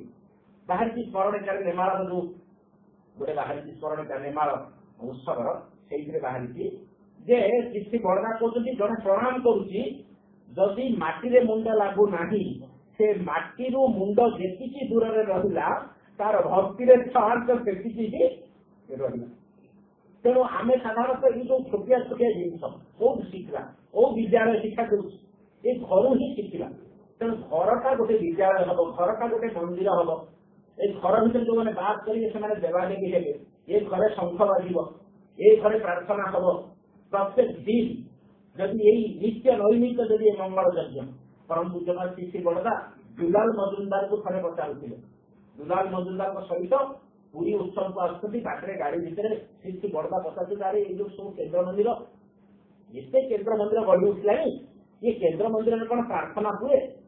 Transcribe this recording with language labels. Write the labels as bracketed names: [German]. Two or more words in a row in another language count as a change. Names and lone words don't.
[Odia] ବାହାରିଛି ସ୍ମରଣିକାରେ ନେମାଳର ଯୋଉ ଗୋଟେ ବାହାରିଛି ସ୍ମରଣିକା ନେମାଳ ଉତ୍ସବର, ସେଇଥିରେ ବାହାରିଛି ଯେ ଶ୍ରୀ ବରଦା କହୁଛନ୍ତି ଜଣେ ପ୍ରଣାମ କରୁଛି, ଯଦି ମାଟିରେ ମୁଣ୍ଡ ଲାଗୁ ନାହିଁ, ସେ ମାଟିରୁ ମୁଣ୍ଡ ଯେତିକି ଦୂରରେ ରହିଲା ତାର ଭକ୍ତିରେ ଫାଙ୍କ ସେତିକି ରହିଲା। ତେଣୁ ଆମେ ସାଧାରଣତଃ ଏଇ ଯୋଉ ଛୋଟିଆ ଛୋଟିଆ ଜିନିଷ କୋଉଠୁ ଶିଖିବା, କୋଉ ବିଦ୍ୟାଳୟ ଶିକ୍ଷା କରୁଛି, ଏ ଘରୁ ହିଁ ଶିଖିବା। ତେଣୁ ଘରଟା ଗୋଟେ ବିଦ୍ୟାଳୟ ହବ, ଘରଟା ଗୋଟେ ମନ୍ଦିର ହବ। ଏଇ ଘର ଭିତରେ ଯୋଉମାନେ ବାସ କରିବେ ସେମାନେ ଦେବାଦେବୀ ହେବେ, ଏ ଘରେ ଶଙ୍ଖ ବାଜିବ, ଏ ଘରେ ପ୍ରାର୍ଥନା ହବ ପ୍ରତ୍ୟେକ ଦିନ। ଯଦି ଏଇ ନିତ୍ୟ ନୈମିତ ଯଦି ଏ ମଙ୍ଗଳ ଯଜ୍ଞ ପରମ ପୂଜ୍ୟ ଶ୍ରୀ ବଡ଼ଦା ଦୁଲାଲ ମଜୁମଦାରଙ୍କୁ ଥରେ ପଚାରୁଥିଲେ, ଦୁଲାଲ ମଜୁମଦାରଙ୍କ ସହିତ ପୁରୀ ଉତ୍ସବକୁ ଆସୁଛନ୍ତି, ବାଟରେ ଗାଡି ଭିତରେ ଶ୍ରୀ ବଡ଼ଦା ପଚାରୁଛନ୍ତି, ଆରେ ଏଇ ଯୋଉ ସବୁ କେନ୍ଦ୍ର ମନ୍ଦିର, ଏତେ କେନ୍ଦ୍ର ମନ୍ଦିର ଗଢି ଉଠିଲାଣି, ଏ କେନ୍ଦ୍ର ମନ୍ଦିରରେ କଣ ପ୍ରାର୍ଥନା ହୁଏ?